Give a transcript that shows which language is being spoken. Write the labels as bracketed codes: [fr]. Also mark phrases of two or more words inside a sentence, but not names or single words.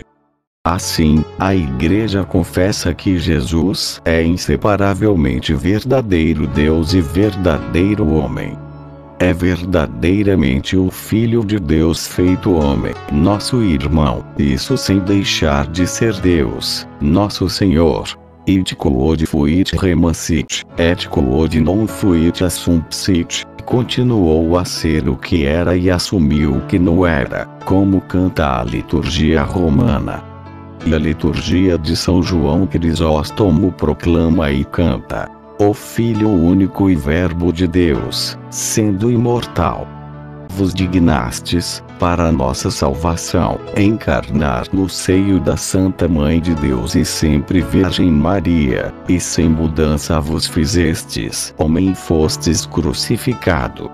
[pt] Assim, a Igreja confessa que Jesus é inseparavelmente verdadeiro Deus e verdadeiro homem. É verdadeiramente o Filho de Deus feito homem, nosso irmão, isso sem deixar de ser Deus, nosso Senhor. [la] Id quod fuit remancit, et quod non fuit assumpsit, [pt] continuou a ser o que era e assumiu o que não era, como canta a liturgia romana. E a liturgia de São João Crisóstomo proclama e canta: o Filho único e Verbo de Deus, sendo imortal, vos dignastes, para nossa salvação, encarnar no seio da Santa Mãe de Deus e sempre Virgem Maria, e sem mudança vos fizestes homem, fostes crucificado.